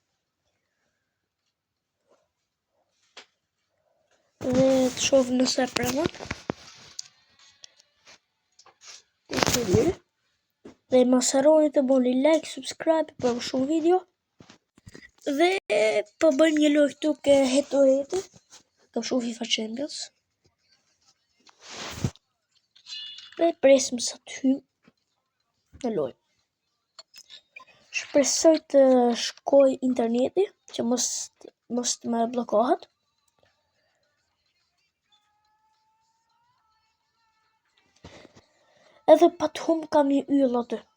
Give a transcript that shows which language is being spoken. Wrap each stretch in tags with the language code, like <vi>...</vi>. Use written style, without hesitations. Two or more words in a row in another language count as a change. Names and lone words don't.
<sq>Dhe të shohim nëse pranon. Dhe mos harroni të bëni like, subscribe për më shumë video. Dhe po bëjmë një lojë këtu ke</sq> <en>head-to-head.</en> <sq>Kam shumë FIFA Champions. Dhe presim sa të hymë në lojë. Shpresoj të shkoj interneti, që mos të më bllokohet. Edhe pa të hum kam një yll aty.</sq>